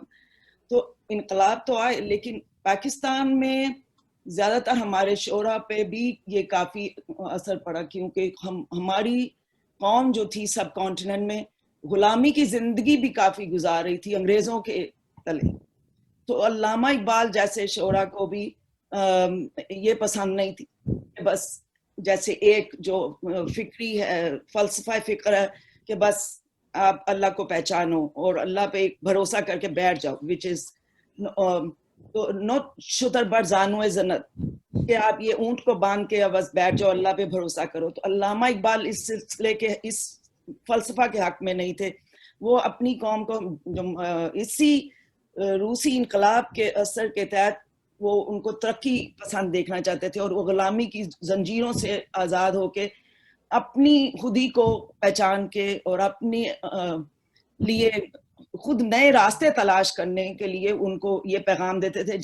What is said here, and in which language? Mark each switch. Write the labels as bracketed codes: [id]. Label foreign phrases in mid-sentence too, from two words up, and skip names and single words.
[ur] تو انقلاب تو آئے لیکن پاکستان میں زیادہ تر ہمارے شعراء پہ بھی یہ کافی اثر پڑا کیونکہ ہماری قوم جو تھی سب کانٹیننٹ میں غلامی کی زندگی بھی کافی گزار رہی تھی انگریزوں کے تلے. تو علامہ اقبال جیسے شعراء کو بھی یہ پسند نہیں تھی بس جیسے ایک جو فکری ہے فلسفہ فکر ہے کہ بس آپ اللہ کو پہچانو اور اللہ پہ ایک بھروسہ کر کے بیٹھ جاؤ [en] which is not [fa] شتر بر زانو زنت [ur] کہ آپ یہ اونٹ کو باندھ کے بس بیٹھ جاؤ اللہ پہ بھروسہ کرو. تو علامہ اقبال اس سلسلے کے اس فلسفہ کے حق میں نہیں تھے. وہ اپنی قوم کو اسی روسی انقلاب کے اثر کے تحت وہ ان کو ترقی پسند دیکھنا چاہتے تھے اور وہ غلامی کی زنجیروں سے آزاد ہو کے اپنی خودی کو پہچان کے اور اپنی لیے خود نئے راستے تلاش کرنے کے لیے ان کو یہ پیغام دیتے تھے.